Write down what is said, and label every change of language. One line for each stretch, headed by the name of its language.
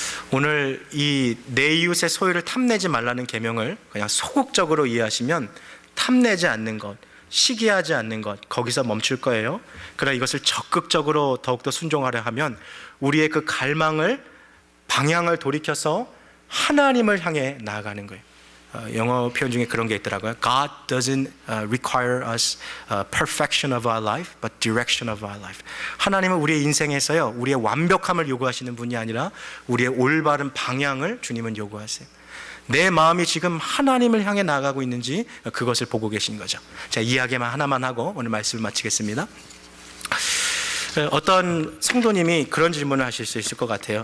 Korean: 오늘 이 내 이웃의 소유를 탐내지 말라는 계명을 그냥 소극적으로 이해하시면 탐내지 않는 것, 시기하지 않는 것, 거기서 멈출 거예요. 그러나 이것을 적극적으로 더욱더 순종하려 하면 우리의 그 갈망을, 방향을 돌이켜서 하나님을 향해 나아가는 거예요. 영어 표현 중에 그런 게 있더라고요.
English: God doesn't require us perfection of our life, but direction of our life.
Korean: 하나님은 우리의 인생에서요, 우리의 완벽함을 요구하시는 분이 아니라 우리의 올바른 방향을 주님은 요구하세요. 내 마음이 지금 하나님을 향해 나아가고 있는지 그것을 보고 계신 거죠. 자, 이야기만 하나만 하고 오늘 말씀을 마치겠습니다. 어떤 성도님이 그런 질문을 하실 수 있을 것 같아요.